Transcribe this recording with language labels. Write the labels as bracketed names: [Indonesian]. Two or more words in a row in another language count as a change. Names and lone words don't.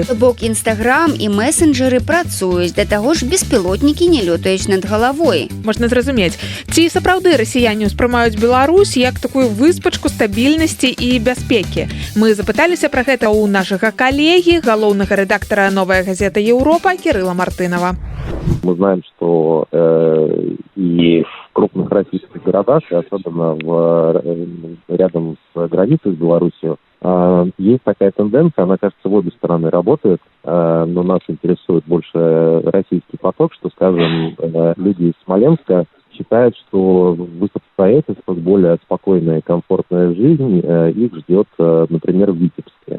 [Belarusian] То бок Інстаграм і месенджеры працуюць, да таго ж беспілотнікі не лётаюць над галавой. Можна зразумець, ці сапраўды расіяне ўспрымаюць Беларусь як такую выспачку стабільнасці і бяспекі. Мы запыталіся пра гэта ў нашага калегі, галоўнага рэдактара «Новая газета Европа» Кирилла Мартынова. [Russian] Мы знаем, что и в крупных российских городах, и особенно рядом с границей с Беларусью, есть такая тенденция, она, кажется, в обе стороны работает, но нас интересует больше российский поток, что, скажем, люди из Смоленска считают, что в их обстоятельствах более спокойная и комфортная жизнь их ждет, например, в Витебске.